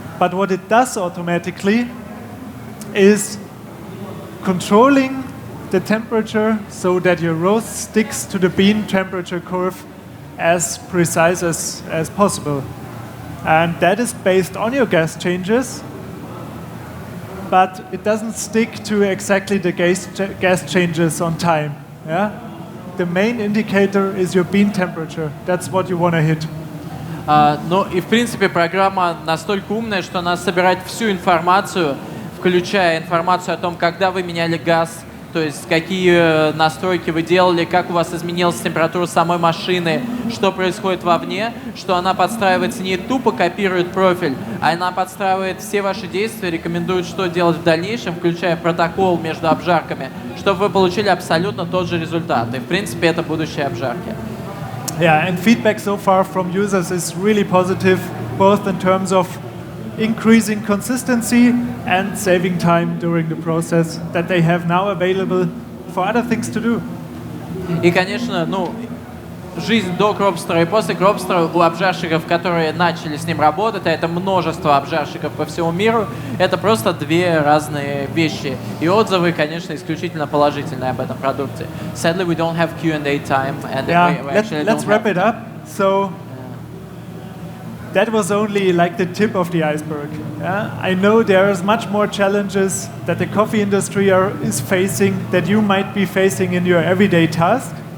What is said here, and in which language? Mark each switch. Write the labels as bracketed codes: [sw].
[en] But what it does automatically is controlling the temperature so that your roast sticks to the bean temperature curve as precise as possible. And that is based on your gas changes, but it doesn't stick to exactly the gas changes on time. Yeah? The main indicator is your bean temperature. That's what you want to hit. [ru] Ну и в принципе программа настолько умная, что она собирает всю информацию, включая информацию о том, когда вы меняли газ, то есть какие настройки вы делали, как у вас изменилась температура самой машины, что происходит вовне, что она подстраивается, не тупо копирует профиль, а она подстраивает все ваши действия, рекомендует, что делать в дальнейшем, включая протокол между обжарками, чтобы вы получили абсолютно тот же результат. И в принципе это будущее обжарки. [en] Yeah, and feedback so far from users is really positive, both in terms of increasing consistency and saving time during the process that they have now available for other things to do. [ru] И, конечно, ну, жизнь до кропстера и после кропстера у обжарщиков, которые начали с ним работать, а это множество обжарщиков по всему миру, это просто две разные вещи. И отзывы, конечно, исключительно положительные об этом продукте. [en] Sadly, we don't have Q&A time, and Yeah, we actually let's don't wrap have... it up. So that was only like the tip of the iceberg. Yeah? I know there is much more challenges that the coffee industry is facing that you might be facing in your everyday task.